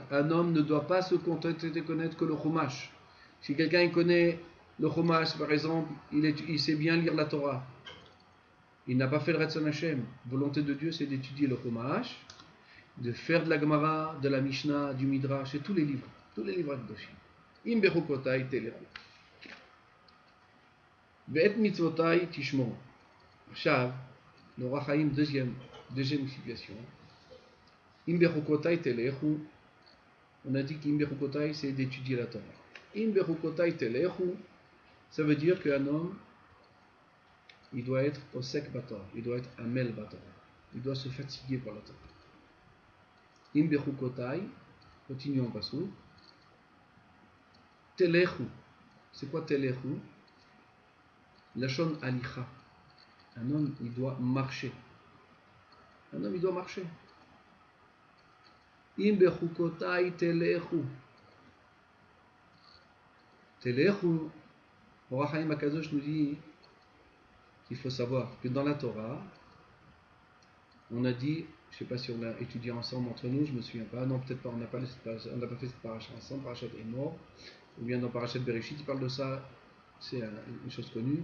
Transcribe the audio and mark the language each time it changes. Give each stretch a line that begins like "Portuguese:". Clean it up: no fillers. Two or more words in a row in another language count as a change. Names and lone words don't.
French: Un homme ne doit pas se contenter de connaître que le Chumash. Si quelqu'un connaît le Chumash, par exemple, il sait bien lire la Torah. Il n'a pas fait le
Hebrew: רצון השם.
French: Volonté de Dieu, c'est d'étudier le Chumash, de faire de la Gemara, de la Mishnah, du Midrash, et tous les livres Kedoshim.
Hebrew: אם בחקתי תלכו. ואת מצותי תשמרו.
French: עכשיו, l'Or HaChaim, deuxième situation.
Hebrew: אם בחקתי תלכו.
French: On a dit qu'
Hebrew: אם בחקתי,
French: c'est d'étudier la Torah.
Hebrew: אם בחקתי תלכו,
French: ça veut dire qu'un homme, il doit être
Hebrew: עוסק בתורה,
French: il doit être
Hebrew: עמל בתורה,
French: il doit se fatiguer pour la Torah.
Hebrew: אם בחקתי,
French: continuons en passant. Telechu, c'est quoi telechu?
Hebrew: לשון הליכה.
French: Un homme, il doit marcher. Un homme, il doit marcher.
Hebrew: אם בחקתי תלכו.
French: Telechu, Or HaChaim Akadosh nous dit qu'il faut savoir que dans la Torah, on a dit, je ne sais pas si on a étudié ensemble entre nous, je ne me souviens pas, non peut-être pas, on n'a pas fait cette paracha ensemble, Parashat Emor, ou bien dans Parashat Bereshit, il parle de ça, c'est une chose connue.